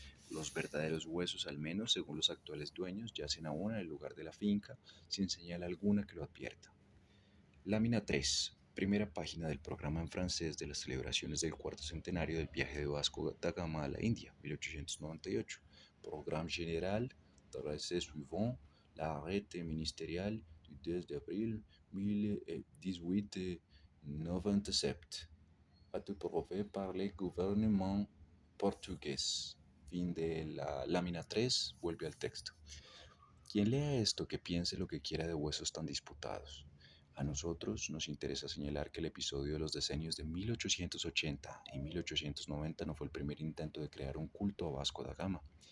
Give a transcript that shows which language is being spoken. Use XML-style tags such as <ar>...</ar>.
<es>Los verdaderos huesos, al menos según los actuales dueños, yacen aún en el lugar de la finca, sin señal alguna que lo advierta. Lámina 3. Primera página del programa en francés de las celebraciones del cuarto centenario del viaje de Vasco da Gama a la India, 1898.</es> <fr>Programme général de suivant l'arrêté ministériel du 2 d'avril 1897, approuvé par le gouvernement portugués.</fr> <es>Fin de la lámina 3, vuelve al texto. Quien lea esto que piense lo que quiera de huesos tan disputados. A nosotros nos interesa señalar que el episodio de los decenios de 1880 y 1890 no fue el primer intento de crear un culto a Vasco da Gama.</es>